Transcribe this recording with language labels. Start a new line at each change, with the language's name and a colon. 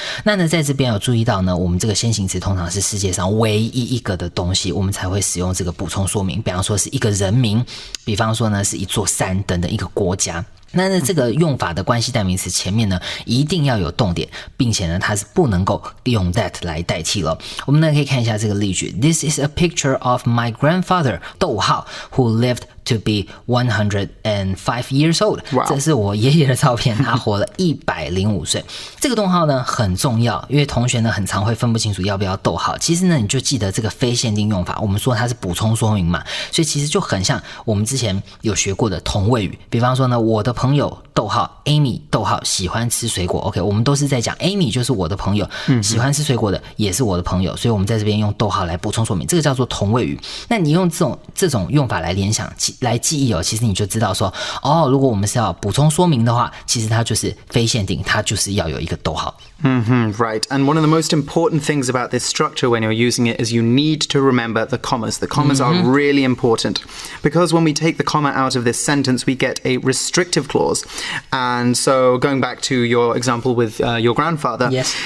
Chinese: 那呢在这边有注意到呢，我们这个先行词通常是世界上唯一一个的东西，我们才会使用这个补充说明，比方说是一个人名，比方说呢是一座山等等一个国家。那呢这个用法的关系代名词前面呢一定要有动点，并且呢它是不能够用 that 来代替了。我们呢可以看一下这个例句
English: This is a picture of my grandfather,
Chinese: 逗号
English: who lived to be 105 years old. Wow.
Chinese: 这是我爷爷的照片，他活了105岁。这个逗号呢很重要，因为同学呢很常会分不清楚要不要逗号。其实呢你就记得这个非限定用法，我们说它是补充说明嘛，所以其实就很像我们之前有学过的同位语。比方说呢，我的朋友逗号 Amy 逗号喜欢吃水果 OK， 我们都是在讲 Amy 就是我的朋友，喜欢吃水果的也是我的朋友，所以我们在这边用逗号来补充说明，这个叫做同位语。那你用这种用法来联想来记忆哦，其实你就知道说哦，如果我们是要补充说明的话，其实它就是非限定，它就是要有一个逗号。
English: Right. And one of the most important things about this structure when you're using it is you need to remember the commas. The commas are really important because when we take the comma out of this sentence, we get a restrictive clause. And so going back to your example with your grandfather, yes.